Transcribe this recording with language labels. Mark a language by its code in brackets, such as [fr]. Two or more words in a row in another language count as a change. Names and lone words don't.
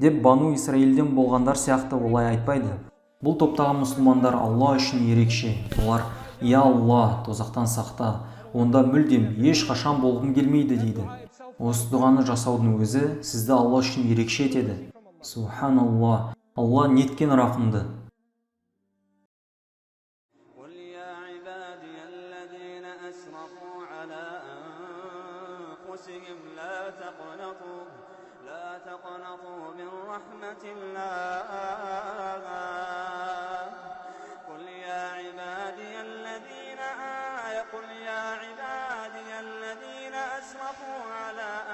[kk] деп Бану Исраилден болғандар сияқты олай айтпайды. Бұл топтағы мұсылмандар Алла үшін ерекше. Олар: «Я Алла, тозақтан сақта, онда мүлдем ешқашан болғым келмейді» дейді. Осы дұғаны жасаудың өзі сізді Алла үшін ерекше етеді. Субханалла, Алла неткен рақымды. [ar] لا تقنطوا من رحمة الله قل يا عبادي الذين أسرفوا على